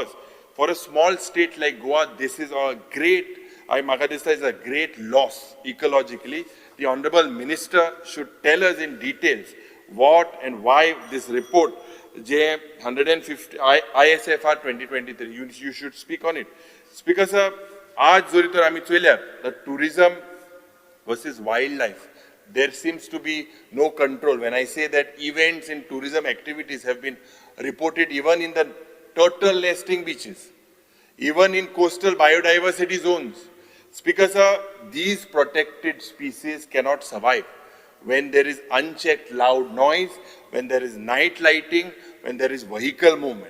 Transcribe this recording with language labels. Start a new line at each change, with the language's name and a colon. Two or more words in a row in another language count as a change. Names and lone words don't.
English: For a small state like Goa, this is a great, Magadista is a great loss ecologically. The Honorable Minister should tell us in details what and why this report, J 150, ISFR 2023, you should speak on it. Speaker sir,
Konkani: aaj zoritor ami choilyar,
English: the tourism versus wildlife, there seems to be no control. When I say that events in tourism activities have been reported even in the turtle nesting beaches, even in coastal biodiversity zones. Speaker sir, these protected species cannot survive when there is unchecked loud noise, when there is night lighting, when there is vehicle movement.